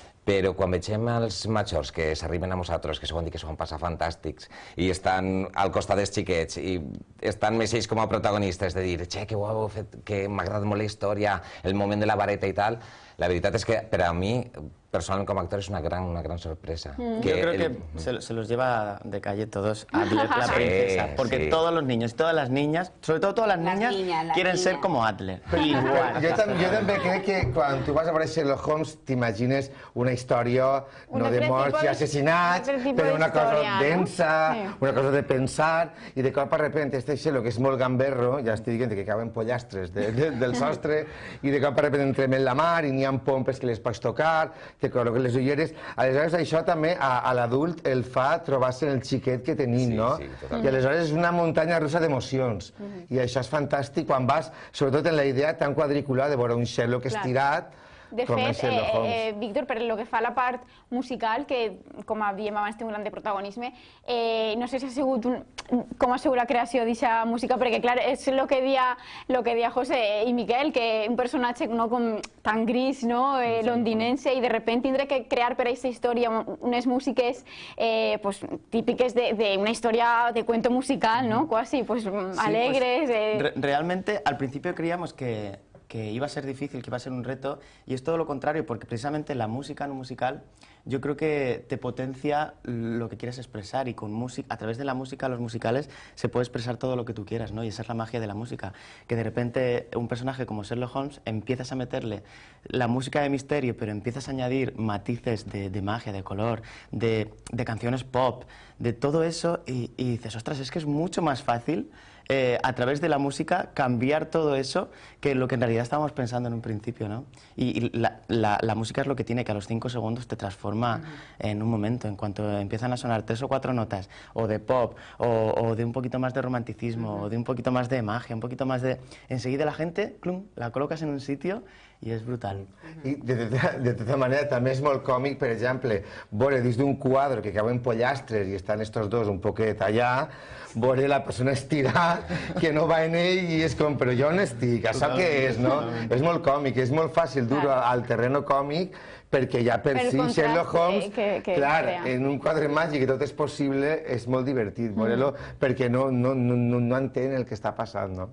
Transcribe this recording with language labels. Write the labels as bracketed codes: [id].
[ca] Però quan vegem els majors que s'arriben a nosaltres, que s'ho han dit que s'ho han passat fantàstics, i estan al costat dels xiquets, i estan més ells com a protagonistes, de dir, che, que ho heu fet, que m'ha agradat molt la història, el moment de la vareta i tal, la veritat és que per a mi, personalment com a actor és una gran sorpresa. [es] Yo creo que se los lleva de calle todos Adler, la princesa, porque todos los niños y todas las niñas, sobre todo todas las niñas, quieren ser como Adler. Igual. [ca] Jo també crec que quan tu vas a veure Sherlock Holmes t'imagines una història no de morts i assassinats, però una cosa densa, una cosa de pensar, i de cop a repente este Sherlock és molt gamberro, ja estic dient que cauen pollastres del sostre, i de cop a repente entrem en la mar i n'hi ha pompes que les pots tocar, te col·loquen les ulleres. Aleshores això també a l'adult el fa trobar-se en el xiquet que tenim, no? I aleshores és una muntanya russa d'emocions, i això és fantàstic quan vas, sobretot en la idea tan quadriculada de veure un Sherlock estirat. De fet, Víctor, per el que fa a la part musical, que com diem abans té un gran de protagonisme, no sé si ha sigut com ha sigut la creació d'aquesta música, perquè clar, és el que dia José i Miquel, que un personatge tan gris, londinense, i [es] de repente [ca] tindre que crear per a aquesta història unes músiques típiques d'una història de cuento musical, quasi alegres. [es] Realmente al principio creíamos que iba a ser difícil, que iba a ser un reto, y es todo lo contrario, porque precisamente la música en un musical yo creo que te potencia lo que quieres expresar, y con música, a través de la música, los musicales, se puede expresar todo lo que tú quieras, ¿no? Y esa es la magia de la música, que de repente un personaje como Sherlock Holmes empiezas a meterle la música de misterio, pero empiezas a añadir matices de magia, de color, de canciones pop, de todo eso, y dices, ostras, es que es mucho más fácil a través de la música cambiar todo eso que lo que en realidad estábamos pensando en un principio, ¿no? Y la música es lo que tiene, que a los 5 segundos te transforma en un momento, en cuanto empiezan a sonar 3 o 4 notas, o de pop, o de un poquito más de romanticismo, o de un poquito más de magia, un poquito más de... Enseguida la gente, clum, la colocas en un sitio [ca] i és brutal. I de tota manera també és molt còmic, per exemple, veure dins d'un quadre que cauen pollastres i estan estos dos un poquet allà, veure la persona estirar que no va en ell i és com, però jo on estic? Això què és, no? És molt còmic, és molt fàcil dur al terreno còmic, perquè ja per si Sherlock Holmes, clar, en un quadre màgic que tot és possible, és molt divertit veure-lo, perquè no entén el que està passant, no?